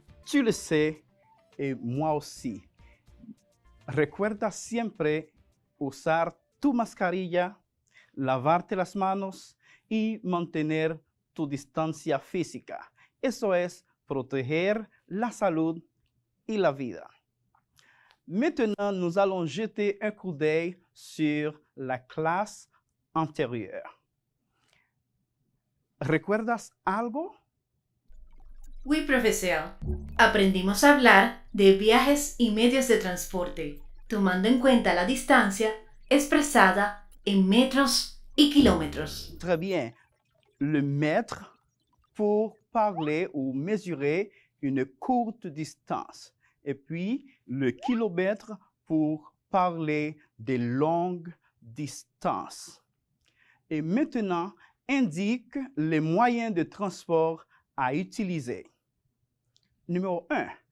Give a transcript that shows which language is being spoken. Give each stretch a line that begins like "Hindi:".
French: Tu le sais et moi aussi.
Spanish: Recuerda siempre usar tu mascarilla, lavarte las manos y mantener tu distancia física. Eso es proteger la salud y la vida.
French: Maintenant, nous allons jeter un coup d'œil sur la clase antérieure.
Spanish: ¿Recuerdas algo?
French: Oui, profesor.
Spanish: Aprendimos a hablar de viajes y medios de transporte, tomando en cuenta la distancia expresada en metros y kilómetros.
French: Très bien. Le mètre pour parler ou mesurer une courte distance. Et puis, le kilomètre pour parler de longues distances. Et maintenant, indique les moyens de transport à utiliser. Numéro 1.